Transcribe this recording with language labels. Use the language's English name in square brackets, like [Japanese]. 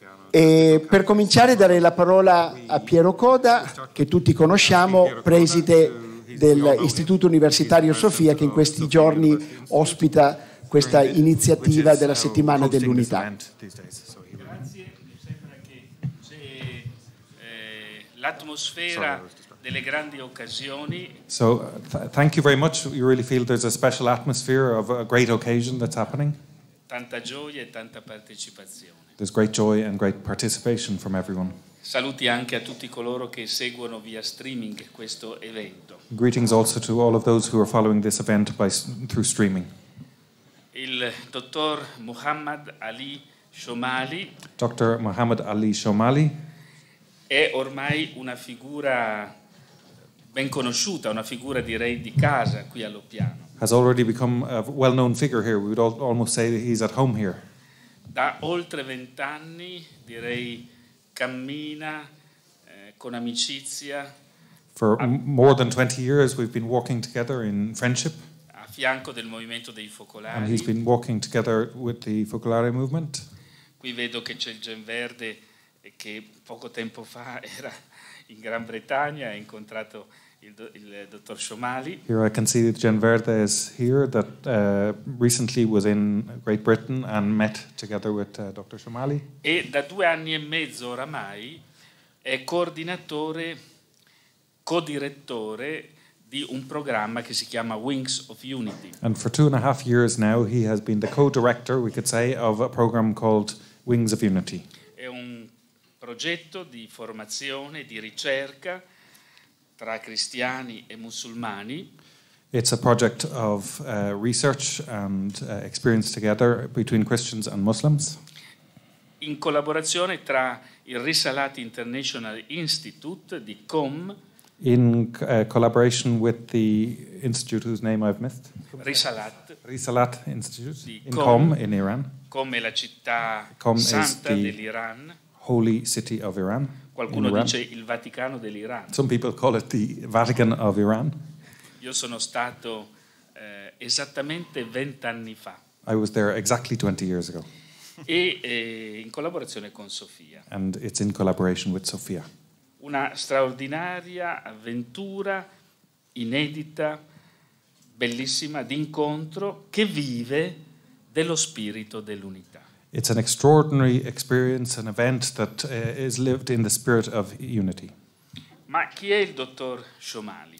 [Italian] E per cominciare darei la parola a Piero Coda, che tutti conosciamo, preside dell'Istituto Universitario Sofia, che in questi giorni ospita questa iniziativa della Settimana dell'Unità. Grazie, mi sembra che c'è l'atmosfera delle grandi occasioni. [English] So, thank you very much. You really feel there's a special atmosphere of a great occasion that's happening. [Italian] Tanta gioia e tanta partecipazione. [English] There's great joy and great participation from everyone. [Italian] Saluti anche a tutti coloro che seguono via streaming questo evento. [English] Greetings also to all of those who are following this event through streaming. [Italian] Il dottor Muhammad Ali Shomali [English] Dr. Muhammad Ali Shomali [Italian] è ormai una figura ben conosciuta, una figura direi di casa qui a Loppiano. [English] has already become a well-known figure here. We would almost say that he's at home here. [Italian] Da oltre 20 anni, direi, cammina con amicizia. [English] For more than 20 years we've been walking together in friendship. [Italian] A fianco del movimento dei focolari. [English] And he's been walking together with the Focolare movement. [Italian] Qui vedo che c'è il Gen Verde che poco tempo fa era in Gran Bretagna, ha incontrato il dottor Shomali. [English] Here I can see that Gen Verde is here, that recently was in Great Britain and met together with Dr. Shomali. [Italian] E da 2 anni e mezzo oramai è coordinatore, codirettore di un programma che si chiama Wings of Unity. [English] And for 2.5 years now he has been the co-director, we could say, of a program called Wings of Unity. [Italian] È un progetto di formazione, di ricerca tra cristiani e musulmani. [English] It's a project of research and experience together between Christians and Muslims. [Italian] In collaborazione tra il Risalat International Institute di COM [English] in collaboration with the institute whose name I've missed. [Italian] Risalat Institute di [English] in Qom in Iran. [Italian] Qom è la città [English] Qom is [Italian] santa [English] the [Italian] dell'Iran. [English] holy city of Iran. [Italian] Qualcuno dice il Vaticano dell'Iran. [English] Some people call it the Vatican of Iran. [Italian] Io sono stato esattamente 20 anni fa. [English] I was there exactly 20 years ago. [Italian] E in collaborazione con Sofia. [English] And it's in collaboration with Sofia. [Italian] Una straordinaria avventura inedita, bellissima, d'incontro che vive dello spirito dell'unità. [English] It's an extraordinary experience, an event that is lived in the spirit of unity. [Italian] Ma chi è il dottor Shomali?